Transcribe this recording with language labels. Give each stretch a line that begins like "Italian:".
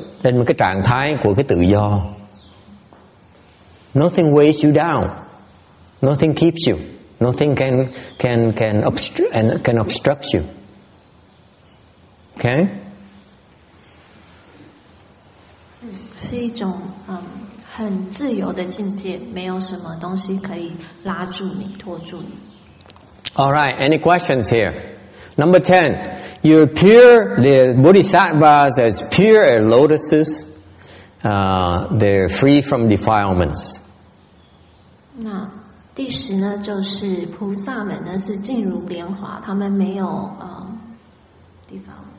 Vietnamese: Đây là một cái trạng thái của cái tự do.
English: Nothing weighs you down. Nothing keeps you. Nothing can obstruct you. Okay?
Chinese: 是一种很自由的境界，没有什么东西可以拉住你、拖住你。
English: All right. Any questions here? Number 10. You're pure. The Bodhisattvas as pure as lotuses. They're free from defilements.
Chinese: 那第10呢，就是菩萨们呢是静如莲华，他们没有地方，